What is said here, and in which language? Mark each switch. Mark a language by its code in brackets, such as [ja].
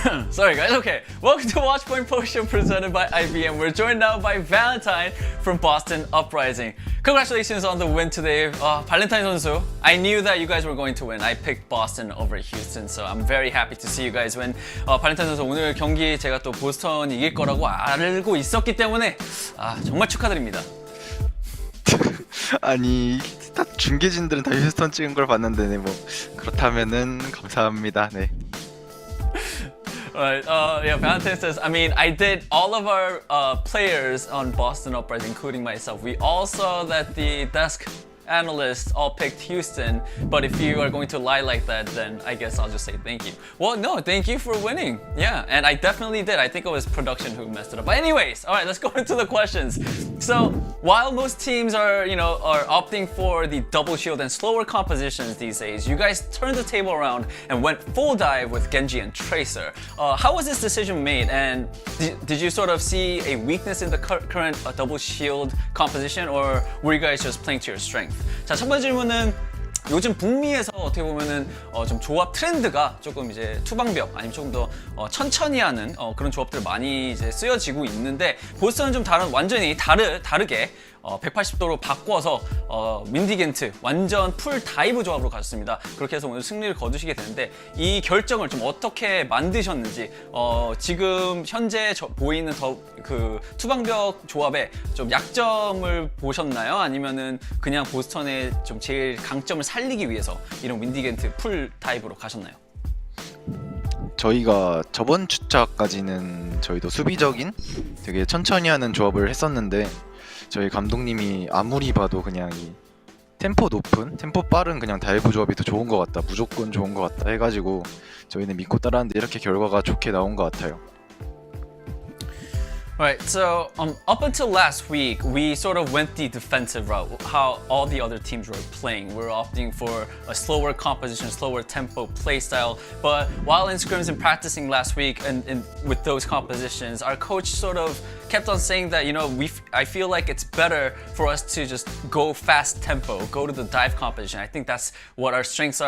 [en] Sorry guys, okay. Welcome to Watchpoint Potion presented by IBM. We're joined now by Valentine from Boston Uprising. Congratulations on the win today, Valentine 선수. I knew that you guys were going to win. I picked Boston over Houston, so I'm very happy to see you guys win. [ko] 발렌타인 선수 오늘 경기 제가 또 보스턴 이길 거라고 알고 있었기 때문에 정말 축하드립니다. 아니 다 중계진들은 다 휴스턴 찍은 걸 봤는데 네, 뭐 그렇다면은 감사합니다. 네. [en] Alright, yeah, Valentine says, I mean, I did all of our players on Boston Uprising, including myself. We all saw that the desk analysts all picked Houston, but if you are going to lie like that, then I guess I'll just say thank you. Well, no, thank you for winning. Yeah, and I definitely did. I think it was production who messed it up. But anyways, all right, let's go into the questions. So, while most teams are, are opting for the double shield and slower compositions these days, you guys turned the table around and went full dive with Genji and Tracer. How was this decision made, and did you sort of see a weakness in the current double shield composition, or were you guys just playing to your strength? [ko] 자, 첫 번째 질문은 요즘 북미에서 어떻게 보면은 좀 조합 트렌드가 조금 이제 투방벽 아니면 조금 더 천천히 하는 그런 조합들 많이 이제 쓰여지고 있는데 보스턴은 좀 완전히 다르게 180도로 바꿔서 윈디겐트 완전 풀 다이브 조합으로 가셨습니다. 그렇게 해서 오늘 승리를 거두시게 되는데 이 결정을 좀 어떻게 만드셨는지 지금 현재 보이는 그 투방벽 조합의 좀 약점을 보셨나요? 아니면은 그냥 보스턴의 좀 제일 강점을 살리기 위해서 이런 윈디겐트 풀 다이브로 가셨나요? 저희가 저번 주차까지는 저희도 수비적인 되게 천천히 하는 조합을 했었는데 저희 감독님이 아무리 봐도 그냥 이 템포 높은, 템포 빠른 그냥 다이브 조합이 더 좋은 것 같다, 무조건 좋은 것 같다 해가지고 저희는 믿고 따라하는데 이렇게 결과가 좋게 나온 것 같아요. [en] Right, so up until last week, we sort of went the defensive route, how all the other teams were playing. We're opting for a slower composition, slower tempo play style. But while in scrims and practicing last week and with those compositions, our coach sort of kept on saying that, I feel like it's better for us to just go fast tempo, go to the dive composition. I think that's what our strengths are.